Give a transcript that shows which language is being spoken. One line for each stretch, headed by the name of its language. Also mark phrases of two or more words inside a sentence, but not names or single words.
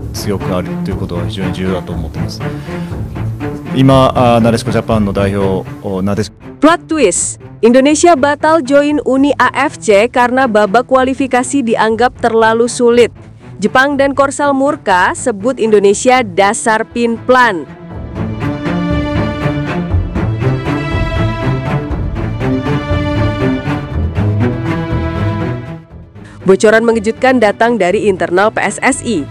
Japanese: 強くあるということは非常に重要だと思っています。今、なでしこジャパンの代表、なでしこ
English: Plot twist,
Indonesian: Indonesia batal join Uni AFC karena babak kualifikasi dianggap terlalu sulit. Jepang dan Korsel murka, sebut Indonesia dasar pinplan. Bocoran mengejutkan datang dari internal PSSI.